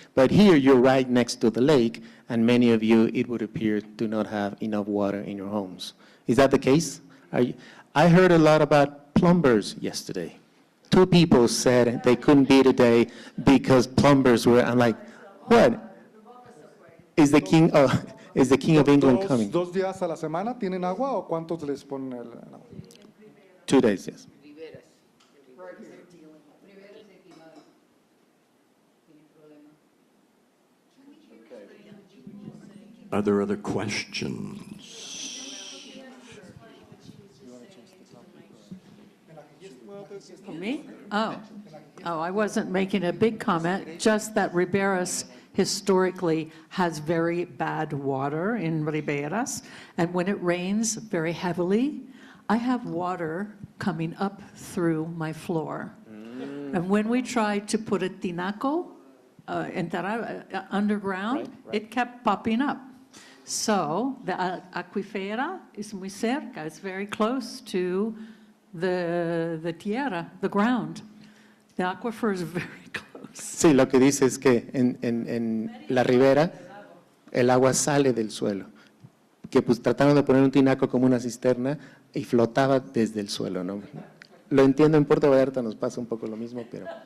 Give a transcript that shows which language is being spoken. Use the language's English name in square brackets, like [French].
[English] But here, you're right next to the lake, and many of you, it would appear, do not have enough water in your homes. Is that the case? I heard a lot about plumbers yesterday. 2 people said they couldn't be today because plumbers were, I'm like, what? Is the king of England coming? [Spanish] ¿2 días a la semana tienen agua o cuántos les ponen el agua? [English] 2 days, yes. Are there other questions? For me? Oh, I wasn't making a big comment, just that Riberas historically has very bad water in Riberas, and when it rains very heavily, I have water coming up through my floor. And when we tried to put a tinaco underground, it kept popping up. So the aquifera is [Spanish] muy cerca, [English] it's very close to the tierra, the ground. The aquifer is very close. [Spanish] Sí, lo que dice es que en la ribera el agua sale del suelo, que pues trataron de poner un tinaco como una cisterna y flotaba desde el suelo, ¿no? Lo entiendo, en Puerto Vallarta nos pasa un poco lo mismo, pero...